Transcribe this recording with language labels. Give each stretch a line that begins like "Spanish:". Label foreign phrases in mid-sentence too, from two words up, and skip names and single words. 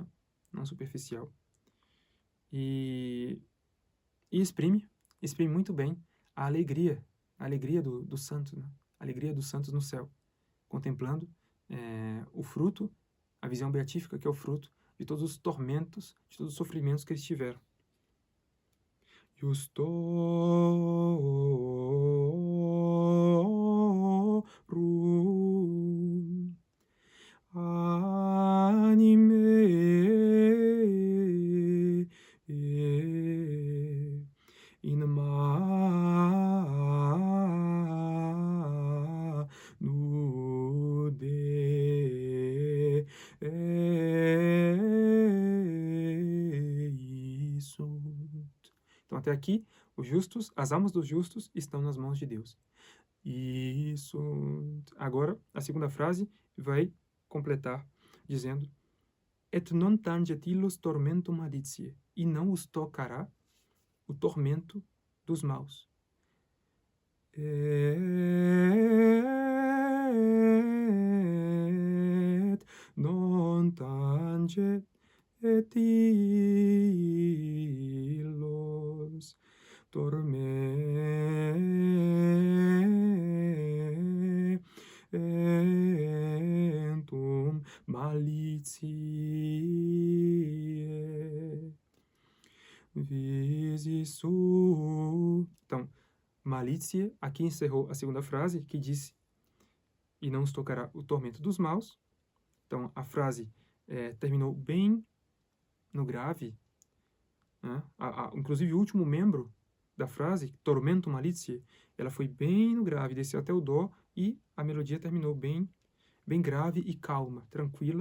Portuguese: Não superficial, e exprime muito bem a alegria do santo, né? A alegria dos santos no céu, contemplando o fruto, a visão beatífica, que é o fruto de todos os tormentos, de todos os sofrimentos que eles tiveram.
Latin: Justorum anime in manu Dei sunt.
Portuguese: Então, até aqui, as almas dos justos estão nas mãos de Deus. Isso. Agora, a segunda frase vai completar dizendo:
Latin: et non tanget illos tormentum malitiae,
Portuguese: e não os tocará o tormento dos maus.
Latin: Et non tanget et illos tormentum malitiae.
Portuguese: Visis Então, malícia, aqui encerrou a segunda frase, que disse: e não os tocará o tormento dos maus. Então, a frase terminou bem no grave, né? Inclusive, o último membro da frase, tormento malícia, ela foi bem no grave, desceu até o dó, e a melodia terminou bem grave e calma, tranquila.